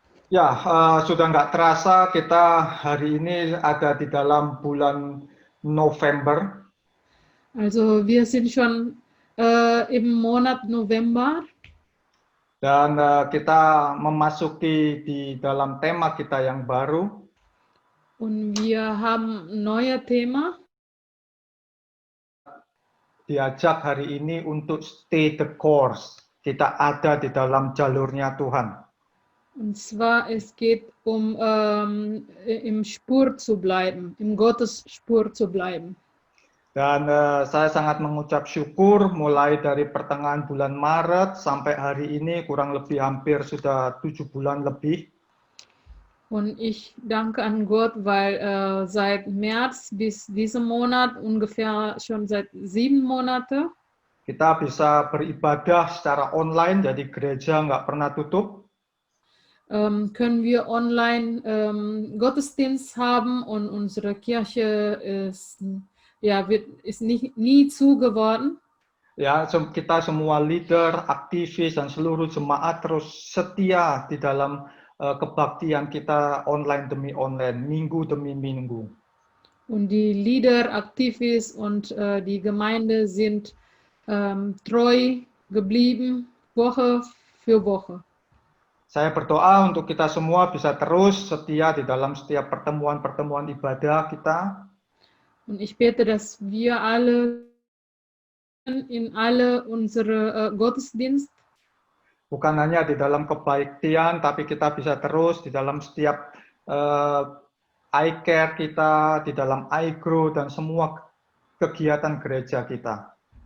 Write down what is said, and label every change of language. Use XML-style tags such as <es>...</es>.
<id>Ya, sudah nggak terasa kita hari ini ada di dalam bulan November</id> <de>Also wir sind schon im Monat November</de> <id>dan kita memasuki di dalam tema kita yang baru,</id> <de>und wir haben ein neues Thema.</de> <id>diajak hari ini untuk</id> <en>stay the course.</en> <id>Kita ada di dalam jalurnya Tuhan.</id> <de>Und zwar, es geht um im Spur zu bleiben, im Gottes Spur zu bleiben.</de> <id>Dan saya sangat mengucap syukur mulai dari pertengahan bulan Maret sampai hari ini kurang lebih hampir sudah 7 bulan lebih.</id> <de>Und ich danke an Gott, weil seit März bis diesem Monat, ungefähr schon seit 7 Monate,</de> <id>Kita bisa beribadah secara online, jadi gereja nggak pernah tutup.</id> <de>können wir online Gottesdienst haben und unsere Kirche ist, ja, ist nie zu geworden.</de> <id>Ya, kita semua leader, aktivis, dan seluruh jemaat terus setia di dalam kebaktian kita online demi online, minggu demi minggu.</id> <de>Und die Leader, Aktivis und die Gemeinde sind treu geblieben, Woche für Woche.</de> <id>Saya berdoa untuk kita semua bisa terus setia di dalam setiap pertemuan-pertemuan ibadah kita.</id> <de>Und ich bete, dass wir alle in alle unsere Gottesdienst,</de> <id>Bukan hanya di dalam kebaktian, tapi kita bisa terus di dalam setiap iCare kita, di dalam iGrow, dan semua kegiatan gereja kita.</id>